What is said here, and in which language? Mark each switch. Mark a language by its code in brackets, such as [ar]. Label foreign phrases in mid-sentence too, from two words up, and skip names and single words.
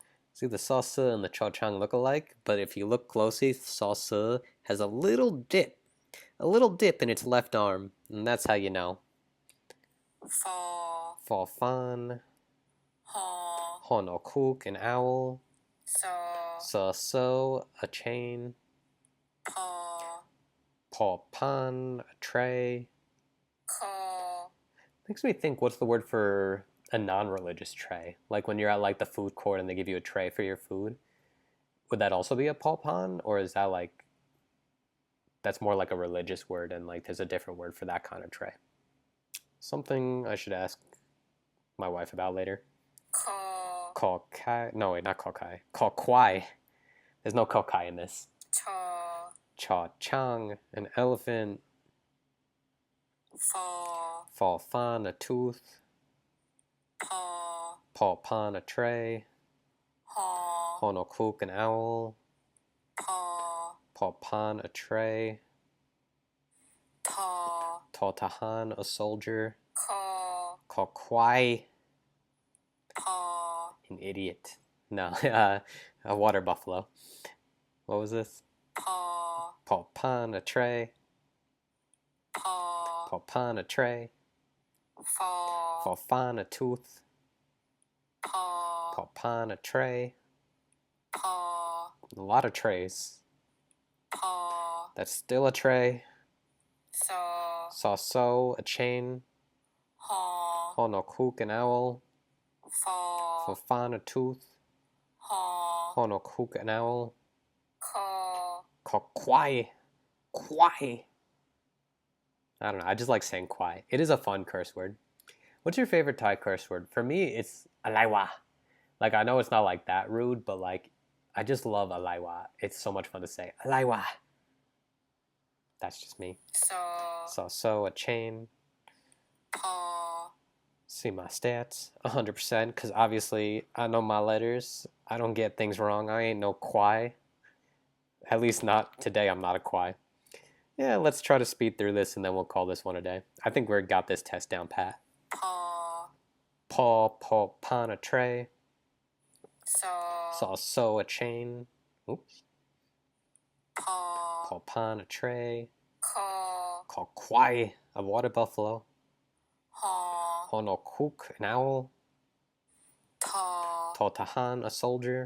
[en] See, the sauce and the [th] ช ช้าง [en] look alike, but if you look closely, sauce has a little dip in its left arm, and that's how you know. [th] ฟอ ฟอ ฟัน, ฮอ ฮอ นกฮูก, [en] an owl, [th] ซอ [en] so, a chain, [th] พอ พอ พาน, [en] a tray. [th] คอ [en] Makes me think, what's the word for a non-religious tray? Like when you're at like the food court and they give you a tray for your food. Would that also be a paw pan, or is that like that's more like a religious word and like there's a different word for that kind of tray? Something I should ask my wife about later. [th] คอ [en] Kokai. No, wait, not kokai. Kokwai. There's no kokai in this. [th] ชอ ชอ ช้าง, [en] an elephant. [th] ฟอ ฟอ ฟัน, [en] a tooth. [th] พอ พอ พาน, [en] a tray. [th] ฮอ [en] Honokook, an owl. [th] พอ พอ พาน, [en] a tray. [th] ทอ [en] Totahan, a soldier. [th] คอ Kokwai, พอ [en] an idiot. No, a water buffalo. What was this? [th] พอ พอ พาน, [en] a tray. [th] พอ พอ พาน, [en] a tray. [th] ฟอ ฟอ ฟัน, [en] a tooth. [th] พอ พอ พาน, [en] a tray. [th] พอ [en] A lot of trays. [th] พอ [en] That's still a tray. [th] ซอ ซอ โซ่, [en] a chain. [th] ฮอ [en] Honokook, an owl. [th] ฟอ [en] Fofan, a tooth. [th] ฮอ [en] Honokook, an owl. [th] คอ ควาย ควาย. [en] I don't know. I just like saying kwai. It is a fun curse word. What's your favorite Thai curse word? For me, it's alaiwa. Like, I know it's not like that rude, but like, I just love alaiwa. It's so much fun to say. Alaiwa. That's just me. [th] ซอ [en] So, a chain. [th] พอ [en] See my stats. 100%. Because obviously, I know my letters. I don't get things wrong. I ain't no kwai. At least not today. I'm not a kwai. Yeah, let's try to speed through this and then we'll call this one a day. I think we got this test down pat. [th] พอ พอ พาน [en] a tray. [th] ซอ [en] So a chain. Oops. [th] พอ [en] Pan a tray. [th] คอ คอ ควาย, [en] a water buffalo. [th] ฮอ [en] Honokuk, an owl. [th] ทอ Totahan, [en] a soldier.